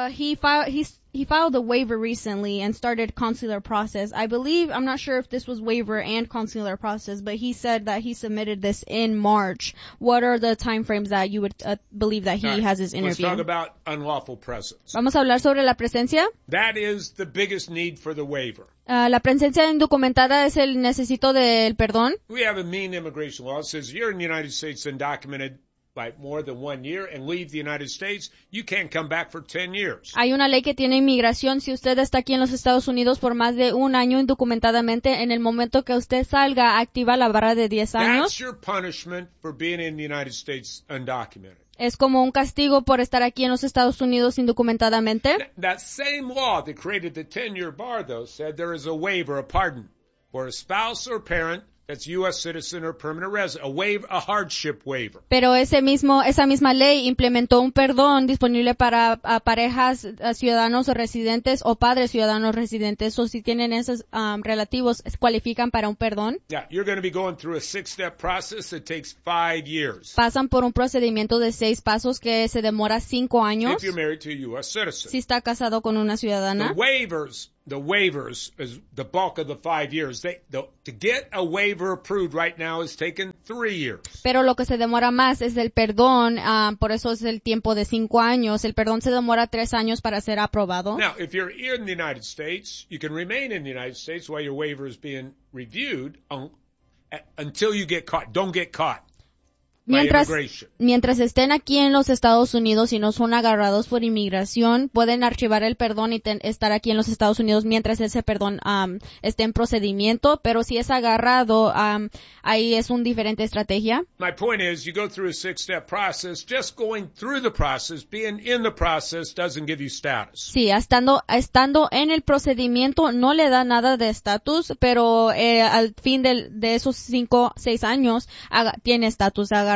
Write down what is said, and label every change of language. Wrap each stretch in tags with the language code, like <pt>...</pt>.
<en>He filed a waiver recently and started consular process. I'm not sure if this was waiver and consular process, but he said that he submitted this in March. What are the time frames that you would believe that he has his interview? Let's talk about unlawful presence.</en> <es>Vamos a hablar sobre la presencia.</es> <en>That is the biggest need for the waiver.</en> <es>La presencia indocumentada es el necesito del perdón.</es> <en>We have a mean immigration law. It says you're in the United States undocumented by more than 1 year and leave the United States, you can't come back for 10 years.</en> <es>Hay una ley que tiene inmigración. Si usted está aquí en los Estados Unidos por más de un año indocumentadamente, en el momento que usted salga, activa la barra de 10 años.</es> <en>That's your punishment for being in the United States undocumented.</en> <es>Es como un castigo por estar aquí en los Estados Unidos indocumentadamente.</es> <en>That same law that created the 10-year bar, though, said there is a waiver, a pardon, for a spouse or parent that's U.S. citizen or permanent resident, a hardship waiver.</en> <es>Pero esa misma ley implementó un perdón disponible para parejas, ciudadanos o residentes o padres ciudadanos residentes. O si tienen esos relativos, cualifican para un perdón.</es> <en>Yeah, you're going to be going through a 6-step process that takes 5 years.</en> <es>Pasan por un procedimiento de 6 pasos que se demora 5 años.</es> <en>If you're married to a U.S. citizen.</en> <es>Si está casado con una ciudadana.</es> <en>The waivers is the bulk of the 5 years. To get a waiver approved right now is taking 3 years.</en> <es>Pero lo que se demora más es el perdón, por eso es el tiempo de 5 años. El perdón se demora 3 años para ser aprobado.</es> <en>Now, if you're in the United States, you can remain in the United States while your waiver is being reviewed until you get caught. Don't get caught.</en> <es>Mientras estén aquí en los Estados Unidos y no son agarrados por inmigración, pueden archivar el perdón y estar aquí en los Estados Unidos mientras ese perdón esté en procedimiento, pero si es agarrado, ahí es una diferente estrategia.</es> <en>My point is, you go through a 6-step process, just going through the process, being in the process doesn't give you status.</en> <es>Sí, estando en el procedimiento no le da nada de estatus, pero al fin de esos 5-6 años tiene estatus.</es>